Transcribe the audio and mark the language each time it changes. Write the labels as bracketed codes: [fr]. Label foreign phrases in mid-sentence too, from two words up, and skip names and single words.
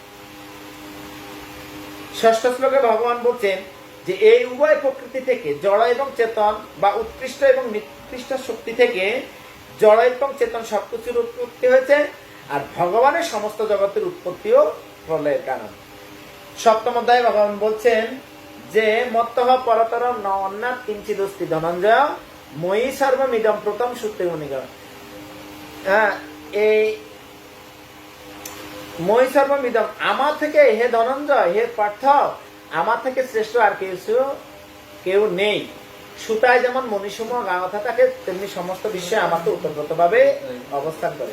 [bn] 6ষ্ঠ শ্লোকে ভগবান বলছেন যে এই উভয় প্রকৃতি থেকে জড় এবং চেতন বা উৎকৃষ্ট এবং নিকৃষ্ট শক্তি থেকে জড় এবং চেতন সবকিছুর উৎপত্তি হয়েছে, আর ভগবানের সমস্ত জগতের উৎপত্তিও প্রলয়ের কারণ। 7ম অধ্যায়ে ভগবান বলছেন যে [sa] মত্তঃ পরতর ন অন্যাৎ কিঞ্চিদস্তি ধনঞ্জয় ময়ি সর্বমিদম প্রথম সূত্রে মনিগণ। [bn] এই মই সর্বমিদম, আমার থেকে, হে ধনঞ্জয়, হে পার্থ, আমার থেকে শ্রেষ্ঠ আর কেউ নেই। সুতায় যেমন মণিসমূহ গাঁথা থাকে, তেমনি সমস্ত বিশ্বে আমাকে ওতপ্রোত ভাবে অবস্থান করে।